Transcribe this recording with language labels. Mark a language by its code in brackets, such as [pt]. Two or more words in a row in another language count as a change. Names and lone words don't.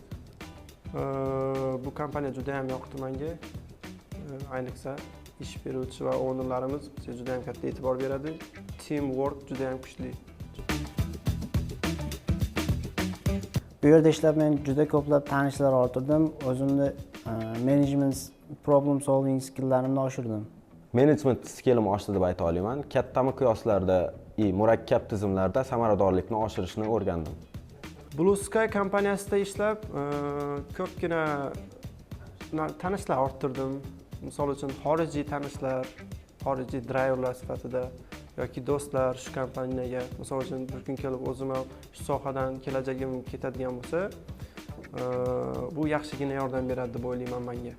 [uz] Bu kompaniya juda ham yoqdi menga. Ayniqsa ish beruvchi va ownerlarimiz bizga juda ham katta e'tibor beradi. Teamwork juda ham kuchli. Bu yerda ishlab men juda ko'plab tanishlar orttirdim. O'zimni [en] management problem solving skilllarimni [uz] oshirdim. [en] Management skillim [uz] oshdi deb ayta olaman. Katta miqyoslarda murakkab tizimlarda samaradorlikni oshirishni o'rgandim. Blue Sky kompaniyasida ishlab ko'pgina tanishlar orttirdim. Misol uchun xorijiy tanishlar, xorijiy driverlar sifatida yoki do'stlar shu kompaniyaga misol uchun bir kun kelib o'zim ham shu sohadan kelajagim ketadigan bo'lsa, bu yaxshigina yordam beradi deb o'ylayman menga.